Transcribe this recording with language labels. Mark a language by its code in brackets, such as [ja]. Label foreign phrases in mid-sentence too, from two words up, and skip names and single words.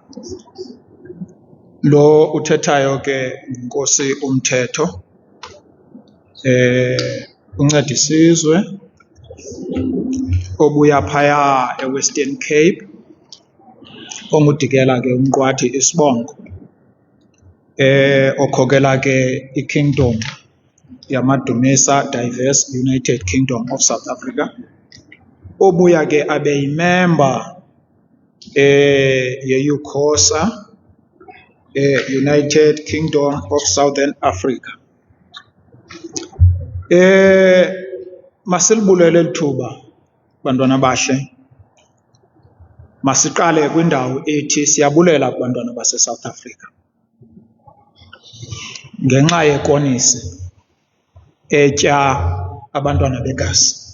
[xh] Lo uthethayo ke nguNkosi uMthetho, unceda isizwe obuya phaya eWestern Cape, ongudikela ke uMqwathi Isibongo, okhokela ke iKingdom yamadumisa Diverse United Kingdom of South Africa, obuya ke abe yimember ye-UCOSA, United Kingdom of Southern Africa. Masilibulele lithuba bantwana bahle, masiqale kwindawo ethi siyabulela kubantwana base-South Africa ngenxa yekonisi etya abantwana begazi.